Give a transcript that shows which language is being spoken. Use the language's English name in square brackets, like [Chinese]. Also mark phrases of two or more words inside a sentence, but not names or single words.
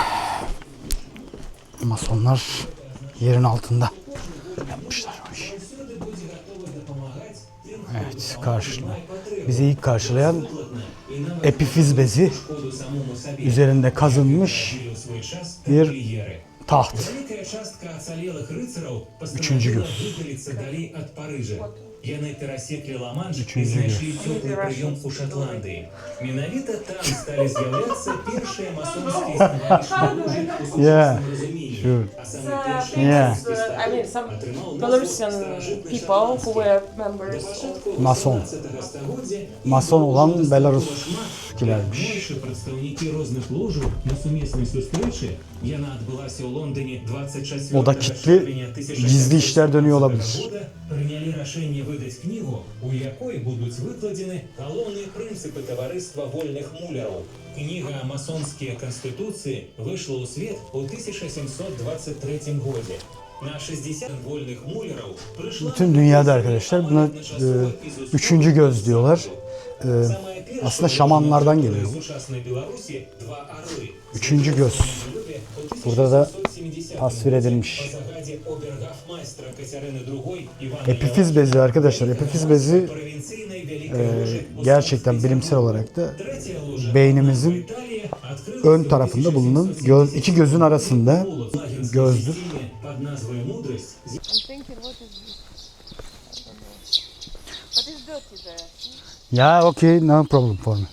[Turkish] Masonlar yerin altında yapmışlar o işi. Evet, bizi ilk karşılayan epifiz bezi üzerinde kazınmış bir taht. Üçüncü göz. [Belarusian] Яны перасеклі Ла-Манш і [Turkish] Üçüncü [Belarusian] знайшлі [Turkish] göz. [Belarusian] цёплы прыём у Шатландыі. Менавіта там сталі з'яўляцца першыя масонскія станавішчы ў сучасным разуменні. [English] Sure. [Belarusian] А самы першы [English] Yeah. I mean, some Belarusian people who were members of Mason. [Belarusian] 17 стагоддзя [Turkish] Mason olan Belaruskilermiş. [Belarusian] найбольшы прадстаўнікі розных ложаў на сумеснай сустрэчы. Яна адбылася ў Лондоне 24 [Turkish] O da kilitli, gizli işler dönüyor olabilir. [Belarusian] прынялі рашэнне выдаць кнігу, у якой будуць выкладзены галоўныя прынцыпы таварыства вольных муляраў. Кніга «Масонскія канстытуцыі» выйшла ў свет у 1723 годзе. На 60 вольных муляраў прыйшла [Turkish] Bütün dünyada arkadaşlar buna üçüncü göz diyorlar. Aslında şamanlardan geliyor. [Belarusian] сучаснай Беларусі два арлы. [Turkish] Üçüncü göz. Burada da tasvir edilmiş. Epifiz bezi arkadaşlar. Epifiz bezi gerçekten bilimsel olarak da beynimizin ön tarafında bulunan iki gözün arasında gözdür. [English] Ya okay, no problem for me.